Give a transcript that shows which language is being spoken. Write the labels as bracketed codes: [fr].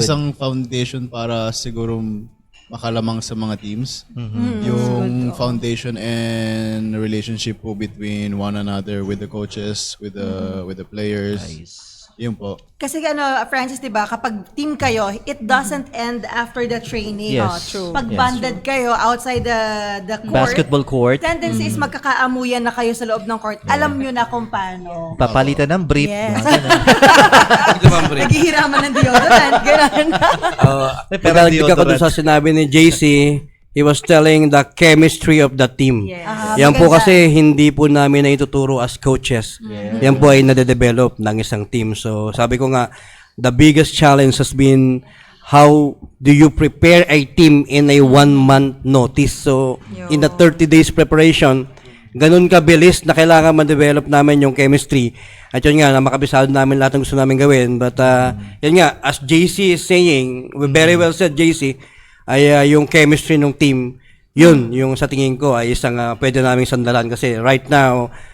[tl] isang foundation para siguro makalamang sa mga teams. [en] Yung foundation and relationship po between one another with the coaches, with the players. [tl] Yun po. Kasi Francis, 'di ba, kapag team kayo, [en] it doesn't end after the training. Yes. True. Pag banded kayo outside the court, Basketball court. tendency is [tl] magkakaamuyan na kayo sa loob ng court. Alam nyo na kung paano. Papalitan ng brief. [en] Yes. [tl] Mga ganun. Naghihiraman ng deodorant, gano'n. Pero Pagdagdag ako dun sa sinabi ni JC, [en] he was telling the chemistry of the team. Yes. [tl] Yan po Maganda. kasi hindi po namin na ituturo [en] as coaches. [tl] Yan po ay nade-develop ng isang team. So sabi ko nga, [en] the biggest challenge has been how do you prepare a team in a 1-month notice. So in the 30 days preparation, [tl] ganun kabilis na kailangan ma-develop namin yung chemistry. At yun nga, na makabisado namin lahat ng gusto namin gawin. But yun nga, [en] as JC is saying, very well said JC, [tl] ay yung chemistry ng team, yun, yung sa tingin ko ay isang pwede naming sandalan kasi right now,